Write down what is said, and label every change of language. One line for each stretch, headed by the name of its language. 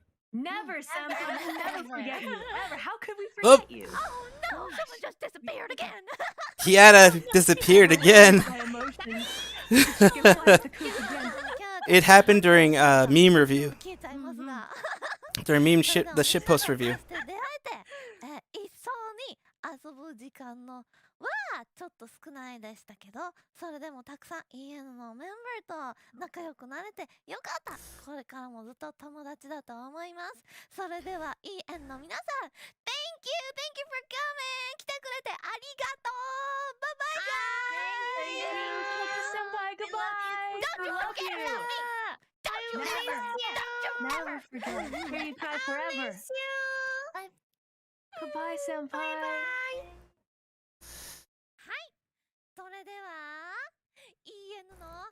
English: Never, senpai. We'll never forget you. Ever. How could we Oh. forget you? Oh no, someone just disappeared again. Kiara disappeared again. My emotions. She can fly to Coop again. It happened during meme review.
Japanese: 気遣いますが。
English: During the shitpost review.
Japanese: 出会えて、一緒に遊ぶ時間のははちょっと少ないでしたけど、それでもたくさん EN のメンバーと仲良くなれてよかった。これからもずっと友達だと思います。それでは EN の皆さん、
English: Thank you for coming!
Japanese: 来てくれてありがとう。バイバイ
English: Thank you, goodbye. Don't you forget about me! Don't you Never forget. Here you cry forever. Goodbye, senpai.
Japanese: それでは EN の